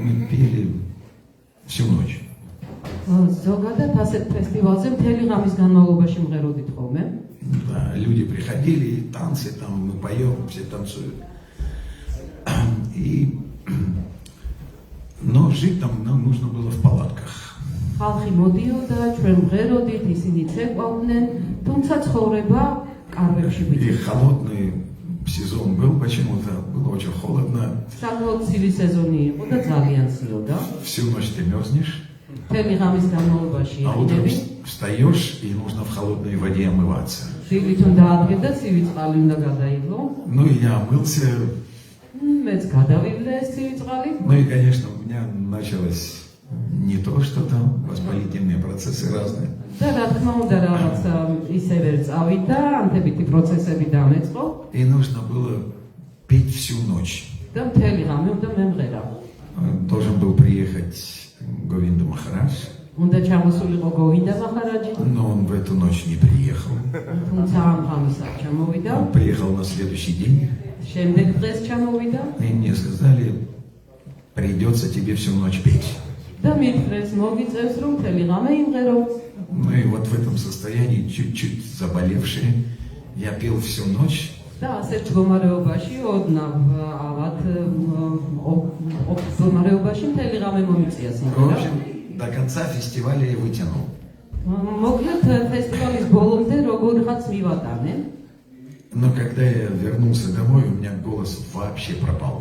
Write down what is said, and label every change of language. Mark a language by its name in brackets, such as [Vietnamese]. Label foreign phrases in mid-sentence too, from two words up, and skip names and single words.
[Russian] пели всю ночь. [Georgian] ზოგადად ასეთ ფესტივალზე მთელი ღამის განმავლობაში მღეროდით ხოლმე. [Russian] Да, люди приходили, и танцы там, мы поем, все танцуют. Но жить там нам нужно было в палатках. [Georgian] ხალხი მოდიოდა, ჩვენ მღეროდით, ისინი ცეკვავდნენ, თუმცა ცხოვრება კარვებში [Russian] И [Georgian] ვიწევდა. [Russian] холодный сезон был почему-то, было очень холодно. [Georgian] საკმაოდ ცივი სეზონი იყო და ძალიან ციოდა. [Russian] Всю ночь ты мерзнешь, [Georgian] მთელი ღამის განმავლობაში [Russian] а утром [Georgian] იყინები. [Russian] встаешь, и нужно в холодной воде омываться. [Georgian] დილით უნდა ადგე და ცივი წყალი უნდა გადაიღო. [Russian] Ну и я омылся, [Georgian] მეც გადავივლე ეს ცივი წყალი. [Russian] ну и, конечно, у меня началось не то, что там воспалительные процессы разные. [Georgian] და რა თქმა უნდა რაღაც ისევე წავიდა, ანთებითი პროცესები დამეწყო [Russian] И нужно было петь всю ночь. [Georgian] და მთელი ღამე უნდა მემღერა. [Russian] Должен был приехать Говинда Махарадж, [Georgian] უნდა ჩამოსულიყო გოვინდა მაჰარაჯი, [Russian] но он в эту ночь не приехал. [Georgian] თუმცა ამ ღამეს არ ჩამოვიდა. [Russian] Он приехал на следующий день, [Georgian] შემდეგ დღეს ჩამოვიდა [Russian] и мне сказали, придется тебе всю ночь петь. [Georgian] და მithres მოგიწევს რომ მთელი ღამე იმღერო. [Russian] Ну и вот в этом состоянии, чуть-чуть заболевший, я пел всю ночь. [Georgian] და ასეთ მდგომარეობაში ოდნავ ავად მდგომარეობაში მთელი ღამე მომიწია [Russian] В [Georgian] სიმღერა. [Russian] общем, до конца фестиваля я вытянул. [Georgian] მოკლედ ფესტივალის ბოლომდე როგორღაც მივატანე. [Russian] Но когда я вернулся домой, у меня голос вообще пропал.